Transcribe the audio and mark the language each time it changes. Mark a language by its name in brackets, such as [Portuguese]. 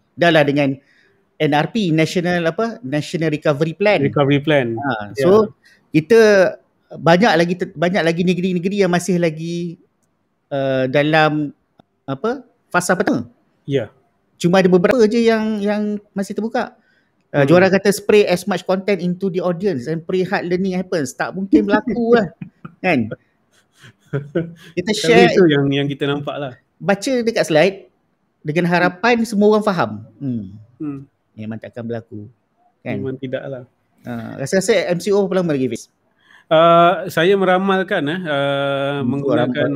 [Malay] Dah lah dengan NRP, National Recovery Plan. So kita banyak lagi negeri-negeri yang masih lagi dalam fasa pertama. Cuma ada beberapa je yang masih terbuka. Juara kata [English] spray as much content into the audience and pray hard learning happens. [Malay] Tak mungkin berlaku lah kan. Kita share itu yang kita nampak lah. Baca dekat slide dengan harapan semua orang faham. Memang takkan berlaku kan. Memang tidak lah. Rasa-rasa MCO berapa lama lagi Fiz? Saya meramalkan menggunakan